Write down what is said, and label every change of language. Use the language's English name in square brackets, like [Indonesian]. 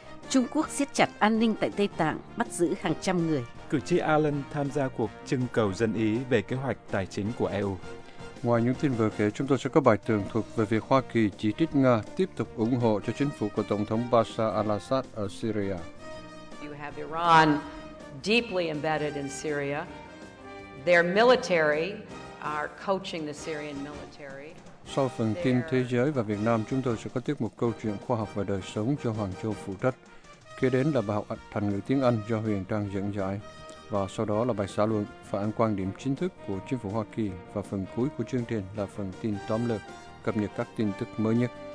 [Vietnamese] Trung Quốc siết chặt an ninh tại Tây Tạng, bắt giữ hàng trăm người. Cử tri Ireland tham gia cuộc trưng cầu dân ý về kế hoạch tài chính của EU. Ngoài những tin vừa kể, chúng tôi sẽ có bài tường thuật về việc Hoa Kỳ chỉ trích Nga tiếp tục ủng hộ cho chính phủ của Tổng thống Bashar al-Assad ở Syria. [English] You have Iran deeply embedded in Syria. Their military are coaching the Syrian military. [Vietnamese] Sau phần tin thế giới và Việt Nam, chúng tôi sẽ có tiếp một câu chuyện khoa học và đời sống do Hoàng Châu phụ trách. Kế đến là bài học thành ngữ tiếng Anh do Huyền Trang dẫn giải. Và sau đó là bài xã luận phản ánh quan điểm chính thức của chính phủ Hoa Kỳ. Và phần cuối của chương trình là phần tin tóm lược, cập nhật các tin tức mới nhất.